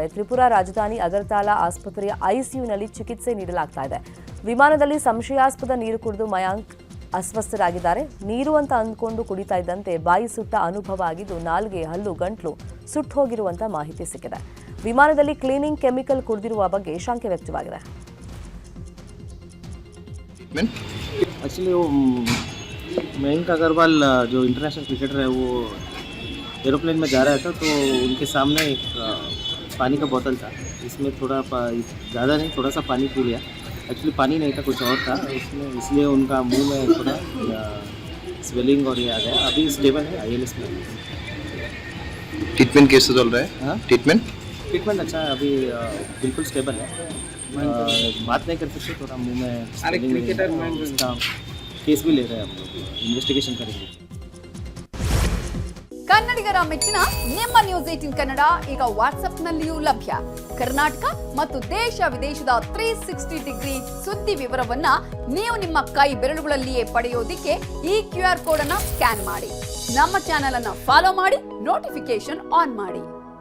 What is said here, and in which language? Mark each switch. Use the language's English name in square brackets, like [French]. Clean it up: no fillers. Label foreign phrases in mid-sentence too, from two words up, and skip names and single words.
[Kannada] ತ್ರಿಪುರಾ ರಾಜಧಾನಿ ಅಗರ್ತಲಾ ಆಸ್ಪತ್ರೆಯ ಐಸಿಯುನಲ್ಲಿ ಚಿಕಿತ್ಸೆ ನೀಡಲಾಗ್ತಾ ಇದೆ. ವಿಮಾನದಲ್ಲಿ ಸಂಶಯಾಸ್ಪದ ನೀರು ಕುಡಿದು ಮಯಾಂಕ್ ಅಸ್ವಸ್ಥರಾಗಿದ್ದಾರೆ. ನೀರು ಅಂತ ಅಂದ್ಕೊಂಡು ಕುಡಿತಾ ಇದ್ದಂತೆ ಬಾಯಿ ಸುಟ್ಟ ಅನುಭವ ಆಗಿದ್ದು, ನಾಲ್ಗೆ, ಹಲ್ಲು, ಗಂಟ್ಲು ಸುಟ್ಟು ಹೋಗಿರುವಂತ ಮಾಹಿತಿ ಸಿಕ್ಕಿದೆ. ವಿಮಾನದಲ್ಲಿ [English] cleaning chemical [Kannada] ಕುಡಿದಿರುವ ಬಗ್ಗೆ ಶಂಕೆ ವ್ಯಕ್ತವಾಗಿದೆ. [Hindi] मयंक अग्रवाल जो [English] international cricketer [Hindi] है, वो एरोप्लेन में जा रहा था तो उनके सामने एक पानी का बोतल था. इसमें थोड़ा ज़्यादा नहीं, थोड़ा सा पानी पी लिया. एक्चुअली पानी नहीं था, कुछ और था इसलिए उनका मुंह में थोड़ा स्वेलिंग और ये आ गया. अभी स्टेबल है, ILS में. ट्रीटमेंट कैसे चल रहा है? ट्रीटमेंट अच्छा है, अभी बिल्कुल स्टेबल है. बात नहीं कर सकते, थोड़ा मुंह में केस भी ले रहे हैं हम लोग, इन्वेस्टिगेशन करेंगे. [Kannada] ಕನ್ನಡಿಗರ ಮೆಚ್ಚಿನ ನಿಮ್ಮ ನ್ಯೂಸ್ 18 ಕನ್ನಡ ಈಗ ವಾಟ್ಸ್ಆಪ್ನಲ್ಲಿಯೂ ಲಭ್ಯ. ಕರ್ನಾಟಕ ಮತ್ತು ದೇಶ ವಿದೇಶದ 360 ಡಿಗ್ರಿ ಸುದ್ದಿ ವಿವರವನ್ನ ನೀವು ನಿಮ್ಮ ಕೈ ಬೆರಳುಗಳಲ್ಲಿಯೇ ಪಡೆಯೋದಿಕ್ಕೆ ಈ [English] QR code [Kannada] ಅನ್ನ ಸ್ಕ್ಯಾನ್ ಮಾಡಿ. ನಮ್ಮ ಚಾನೆಲ್ ಅನ್ನ ಫಾಲೋ ಮಾಡಿ, [English] notification on [Kannada] ಮಾಡಿ.